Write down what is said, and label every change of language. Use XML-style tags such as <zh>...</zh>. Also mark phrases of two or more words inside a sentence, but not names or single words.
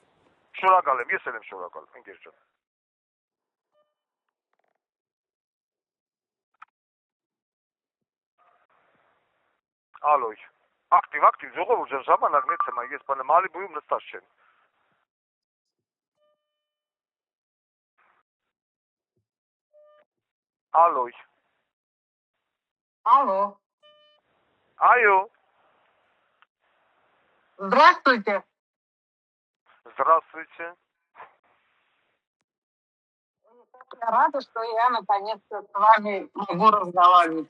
<hy>Շնորհակալ եմ, ես էլ եմ շնորհակալ, ընկեր ջան։ Ալոյ, ակտիվ, ժողովուրդ ջան, ժամանակ մեծ եմ, ես բանը Մալիբույում նստած չեմ։ Ալոյ։</hy> <ru>Алло. Айо. Здравствуйте. Здравствуйте. Я рада, что я наконец-то с вами могу разговаривать.</ru>